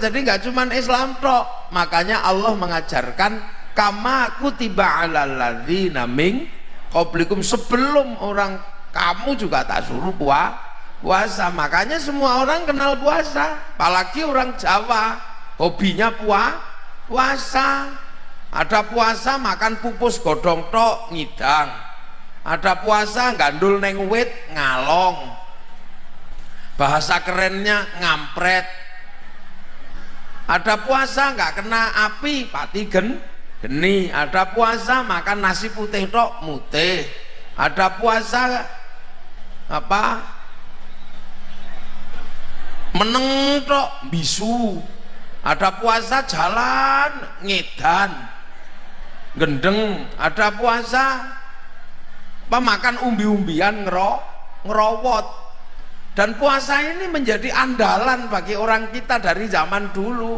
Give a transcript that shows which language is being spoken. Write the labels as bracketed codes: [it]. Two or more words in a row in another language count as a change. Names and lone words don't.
[id] Jadi nggak cuma Islam tok. Makanya Allah mengajarkan [ar] kama kutiba alal ladzina min qablikum, [id] sebelum orang kamu juga tak suruh puasa. Makanya semua orang kenal puasa. Apalagi orang Jawa hobinya puasa. Ada puasa makan [jv] pupus godong tok ngidang. [id] Ada puasa [jv] gandul neng wit ngalong. [id] Bahasa kerennya ngampret. Ada puasa nggak kena api [jv] pati geni. [id] Ada puasa makan nasi putih [jv] tok mutih. [id] Ada puasa [jv] meneng tok bisu. [id] Ada puasa jalan [jv] ngedan gendeng. [id] Ada puasa makan umbi-umbian ngerowot. Dan puasa ini menjadi andalan bagi orang kita dari zaman dulu.